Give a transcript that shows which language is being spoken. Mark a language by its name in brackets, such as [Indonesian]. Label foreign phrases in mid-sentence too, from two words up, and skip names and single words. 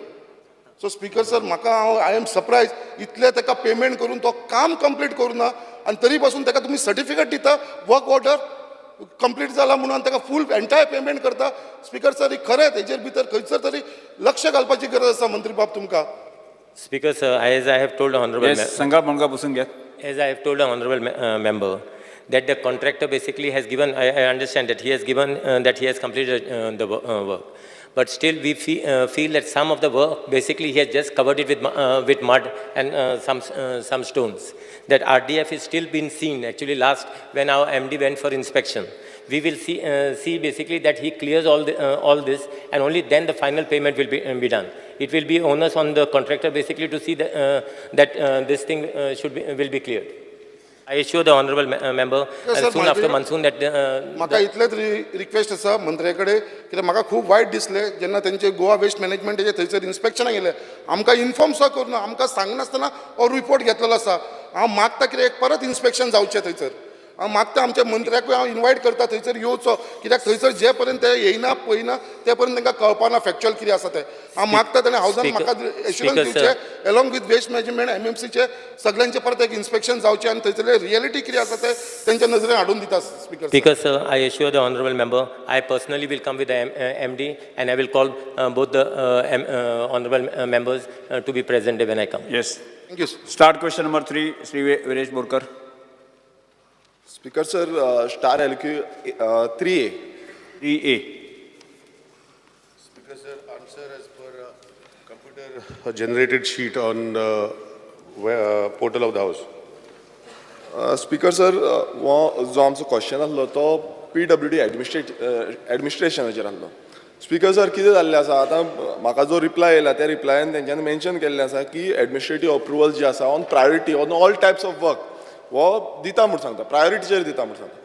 [English] So Speaker sir [Konkani] म्हाका [English] I am surprise [Konkani] इतले ताका पेमेंट करून तो काम कंप्लीट करूना आनी तरी पासून ताका तुमी सर्टिफिकेट दिता [English] work order complete [Konkani] जाला म्हणून आनी ताका [English] full entire payment [Konkani] करता. [English] Speaker sir [Konkani] ही खरेंच हेजेर भितर खंयसर तरी लक्ष घालपाची गरज आसा मंत्री बाब तुमकां. [English] Speaker, sir, as I have told the honorable [Marathi] संघा मुलगा बसून घ्या. [English] as I have told the honorable member, that the contractor basically has given, I understand that he has given, that he has completed the work. But still we feel that some of the work, basically he has just covered it with mud and some stones. That RDF is still been seen, actually last when our MD went for inspection. We will see basically that he clears all this and only then the final payment will be done. It will be onus on the contractor basically to see that this thing will be cleared. I assure the honorable member soon after monsoon that [Konkani] म्हाका इतलेच रिक्वेस्ट आसा मंत्र्या कडेन कित्याक म्हाका खूब वायट दिसलें जेन्ना तेंचे गोवा वेस्ट मॅनेजमेंटाचे थंयसर इन्स्पेक्शनाक गेले आमकां इन्फॉर्म सुद्दां करूना आमकां सांगनासतना हो रिपोर्ट घेतलेलो आसा. हांव मागता कित्याक परत इन्स्पेक्शन जावचें थंयसर. हांव मागता आमच्या मंत्र्याकूय हांव इन्वायट करता थंयसर येवचो कित्याक थंयसर जे पर्यंत ते येयना पळयना ते पर्यंत तांकां कळपाना फॅक्च्युअल कितें आसा तें. हांव मागता ताणें हावजान म्हाका एश्युरन्स दिवचें [English] along with waste management [Konkani] MMCचे सगळ्यांचे परत एक इन्स्पेक्शन जावचें आनी थंयसरले रियलिटी कितें आसा तें तेंच्या नजरेन हाडून दिता. [English] स्पीकर Speaker, sir, I assure the honorable member, I personally will come with the MD and I will call both the honorable members to be present when I come. Yes. थँक्यू. Start question number 3, Sri Viresh Borkar. Speaker sir, star LQ 3A. 3A. Speaker sir, answer as per computer generated sheet on portal of the house. Speaker sir, [Konkani] जो आमचो क्वेश्चन आसलो तो PWD एडमिनिस्ट्रेशनाचेर आसलो. [English] Speaker sir [Konkani] कितें जाल्लें आसा आतां म्हाका जो रिप्लाय येयला त्या रिप्लायान तेंच्यांनी मेन्शन केल्लें आसा की [English] administrative approval [Konkani] जे आसा [English] on priority on all types of work [Konkani] वो दिता म्हूण सांगता, प्रायोरिटीचेर दिता म्हूण सांगता.